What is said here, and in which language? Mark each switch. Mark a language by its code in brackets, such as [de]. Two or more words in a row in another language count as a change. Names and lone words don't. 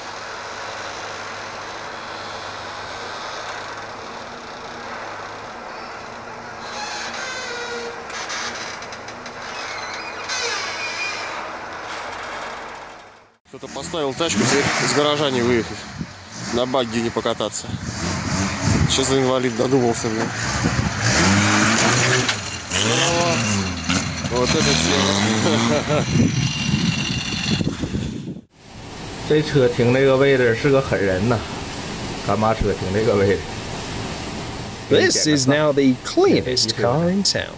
[ru] Кто-то поставил тачку, теперь из гаража не выехать. На багги не покататься. Что за инвалид додумался, блин? Вот это тема. [zh] 这车停这个位置是个狠人呐，干嘛车停这个位置？ [en] This is now the cleanest car in town.